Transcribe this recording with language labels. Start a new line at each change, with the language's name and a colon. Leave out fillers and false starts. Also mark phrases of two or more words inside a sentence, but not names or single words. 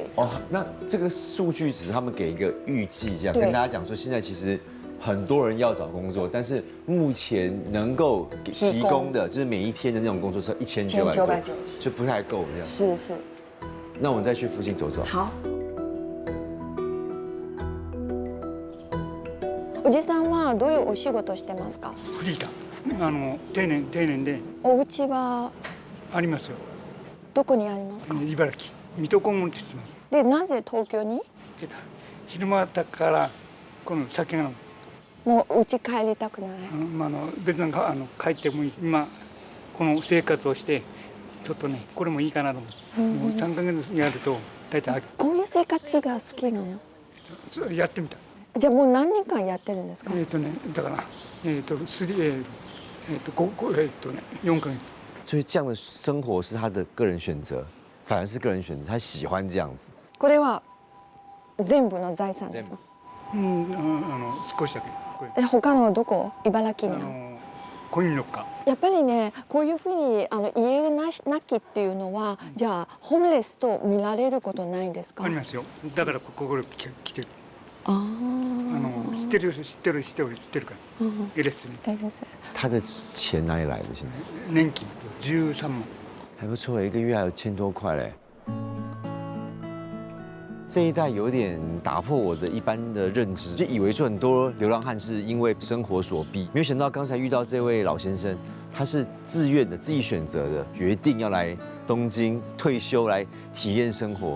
Chinese: 哦，那这个数据只是他们给一个预计，这样跟大家讲说，现在其实很多人要找工作，但是目前能够提供的就是每一天的那种工作是1990，就不太够这样。是。那我们再去附近走走。好。
Japanese: おじさんはどういうお仕事してますか？フリーター。定年で。お家はありますよ。どこにありますか？茨城。水戸黄門って知ってます？で、なぜ東京に？昼間だからこの酒が。もう家帰りたくない。別に帰ってもいい。今この生活をしてちょっとねこれもいいかなと思う。もう3ヶ月やると大体。こういう生活が好きなの？やってみた。じゃあもう何年間やってるんですか？だから4ヶ月。
Chinese: 所以这样的生活是他的个人选择，反而是个人选择，他喜欢这样子。
Japanese: これは全部の財産ですか？少しだけ。他のどこ？茨城にある。コインロッカー。やっぱりね、こういうふうに家がなきっていうのは、じゃあホームレスと見られることないんですか？ありますよ。だからここ来てる。知ってるから、LS に。
Chinese: 他的钱哪里来的？现在
Japanese: 年金13万。
Chinese: 还不错，一个月还有1000多块嘞。这一代有点打破我的一般的认知，就以为说很多流浪汉是因为生活所逼，没有想到刚才遇到这位老先生，他是自愿的、自己选择的，决定要来东京退休来体验生活。